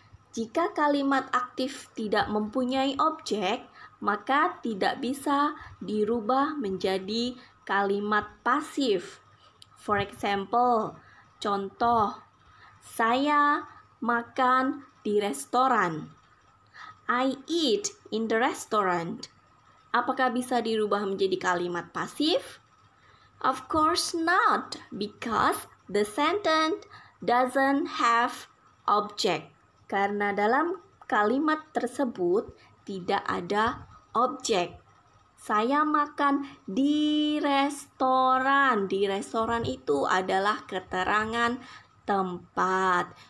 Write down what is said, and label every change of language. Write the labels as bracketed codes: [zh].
[id] Jika kalimat aktif tidak mempunyai objek, maka tidak bisa dirubah menjadi kalimat pasif. [en] For example, [id] contoh, saya makan di restoran. [en] I eat in the restaurant. [id] Apakah bisa dirubah menjadi kalimat pasif? [en] Of course not, because the sentence doesn't have object. [id] Karena dalam kalimat tersebut tidak ada objek. Saya makan di restoran. Di restoran itu adalah keterangan tempat.